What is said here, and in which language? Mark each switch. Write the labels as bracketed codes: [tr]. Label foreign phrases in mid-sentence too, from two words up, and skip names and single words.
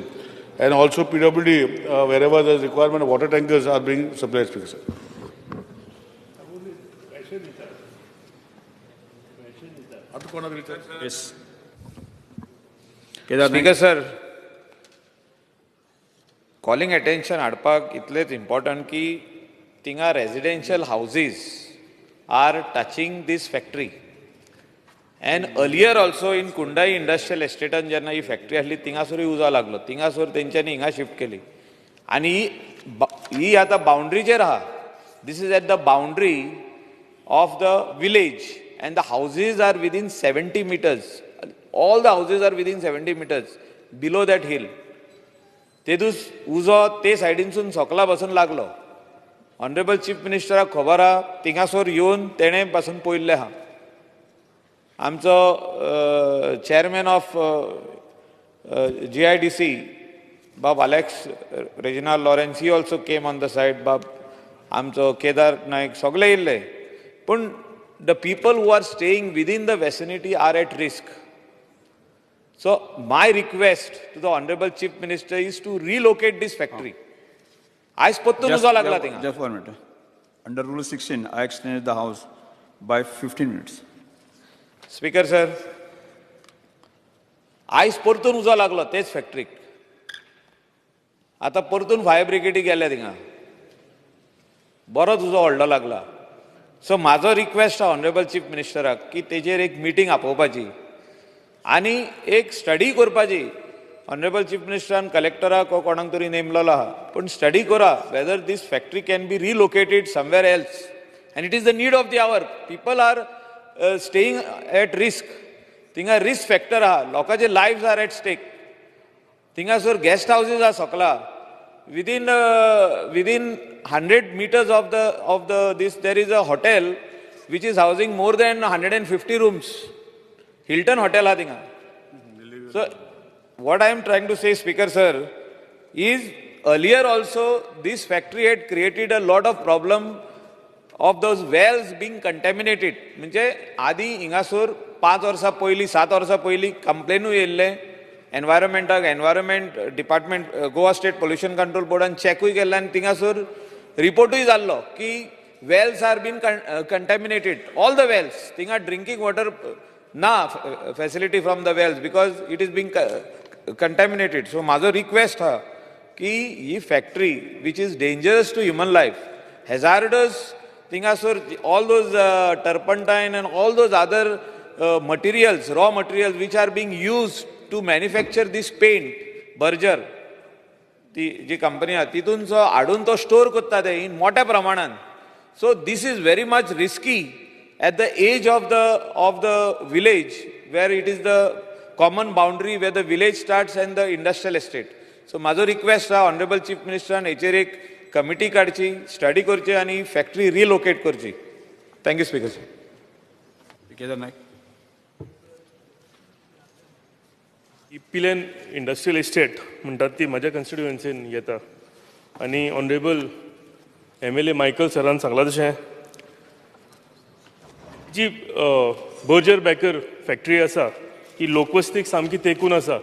[en] And also PWD, wherever there is requirement of water tankers are being supplied, Speaker sir. Yes. Speaker sir, calling attention [kok] हाडपाक इतलेच [en] important [kok] की थिंगा [en] residential houses are touching this factory. And earlier also in Kundai Industrial Estate [kok] जेन्ना ही factory आसली थिंगासोर उजो लागलो, थिंगासोर तेंच्यांनी हिंगा शिफ्ट केली. आणि ही आतां बाउंड्रीचेर आहा. [en] This is at the boundary of the village and the houses are within 70 meters. All the houses are within 70 meters below that hill. [kok] तेदूस उजो ते सायडीनसून सकला बसून लागलो. ऑनरेबल चीफ मिनिस्टराक खबर आहा, थिंगासोर येवन तेणें पासून पळयल्लें आहा. [en] आमचो chairman of GIDC, Bob Alex Reginald Lawrence, he also came on the side. Bob, [kok] आमचो केदार नायक सगळे येयल्ले. [en] पूण the people who are staying within the vicinity are at risk. So my request to the Honorable Chief Minister is to relocate this factory. [kok] आयज पत्तून उजो लागला थिंगा. [en] Just 1 minute. Under Rule 16, I extended the House by 15 minutes. Speaker sir, [kok] आयज परतून उजो लागलो तेच फॅक्टरीक. आतां परतून फायर ब्रिगेडी गेल्या थिंगा. बरोच उजो व्हडलो लागला. सो म्हाजो रिक्वेस्ट आहा [en] Honorable Chief [kok] मिनिस्टराक की तेजेर एक मिटींग आपोवपाची आनी एक स्टडी करपाची. [en] Honorable Chief [kok] मिनिस्टरान कलेक्टराक वा कोणाक तरी नेमलेलो आहा, पूण स्टडी करा [en] whether this factory can be relocated somewhere else. And it is the need of the hour. People are staying at risk. थिंगा risk factor [kok] आहा, लोकांचे [en] lives are at stake. [kok] थिंगासोर [en] guest houses [kok] आहा सकला. [en] Within 100 meters of this, there is a hotel which is housing more than 150 rooms. Hilton Hotel Adinga. So, what I am trying to say, Speaker Sir, is earlier also this factory had created a lot of problem of those wells being contaminated. [kok] म्हणजे आदी हिंगासोर 5 वर्सां पयलीं 7 वर्सां पयलीं कंप्लेनूय येयल्ले. एनवायरमेंट डिपार्टमेंट गोवा स्टेट पोल्युशन कंट्रोल बोर्डान चॅकूय केल्लें आनी थिंगासोर रिपोर्टूय जाल्लो की [en] wells are been contaminated. All the wells. थिंगा drinking water ना facility from the wells because it is being contaminated. सो [kok] म्हाजो रिक्वेस्ट आहा की ही फॅक्टरी [en] which is dangerous to human life, hazardous, थिंगासोर all those turpentine and all those other materials, raw materials which are being used to manufacture this paint, Berger, [kok] ती जी कंपनी आहा तितून जो हाडून तो स्टोर करता ते इन मोठ्या प्रमाणात. [en] So this is very much risky at the edge of the village where it is the common boundary where the village starts and the industrial estate. [kok] So माझो रिक्वेस्ट आहा [en] Honorable Chief [kok] मिनिस्टरान हेचेर एक कमिटी काडची, स्टडी करची आनी फॅक्टरी रिलोकेट करची. [en] Thank you Speaker sir. केदार नायक. [kok] पिलेन इंडस्ट्रियल इस्टेट म्हणटात ती म्हज्या कन्स्टिट्युएन्सीन येता आनी [en] Honorable MLA [kok] मायकल सरान सांगलां तशें जी बर्जर बॅकर फॅक्टरी आसा ही लोकवस्तीक सामकी तेंकून आसा.